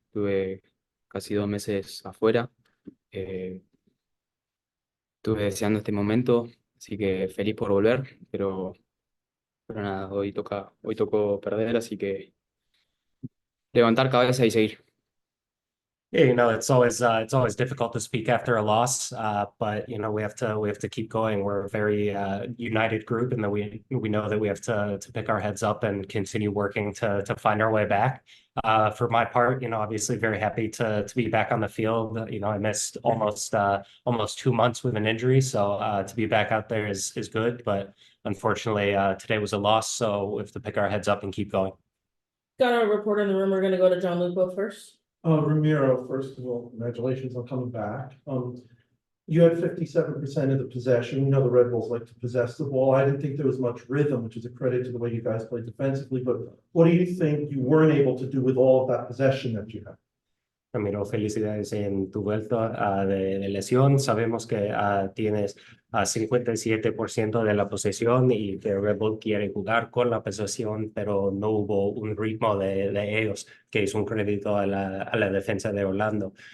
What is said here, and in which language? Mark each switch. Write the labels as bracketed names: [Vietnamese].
[Spanish] Tuve casi 2 meses afuera. eh, Estuve deseando este momento, así que feliz por volver, pero nada, hoy tocó perder, así que levantar cabeza y seguir. [English] Yeah, it's always difficult to speak after a loss, but we have to keep going. We're a very united group, and that we know that we have to pick our heads up and continue working to find our way back. For my part, obviously very happy to be back on the field. I missed almost 2 months with an injury, so to be back out there is good. But unfortunately, today was a loss, so we have to pick our heads up and keep going. Got a report in the room. We're gonna go to John Lupo first. Ramiro, first of all, congratulations on coming back. You had 57% of the possession. You know the Red Bulls like to possess the ball. I didn't think there was much rhythm, which is a credit to the way you guys played defensively. But what do you think you weren't able to do with all of that possession that you had? [Spanish] Ramiro, felicidades en tu vuelta de lesión. Sabemos que tienes 57% de la posesión y que Red Bull quiere jugar con la posesión, pero no hubo un ritmo de ellos, que es un crédito a la defensa de Orlando.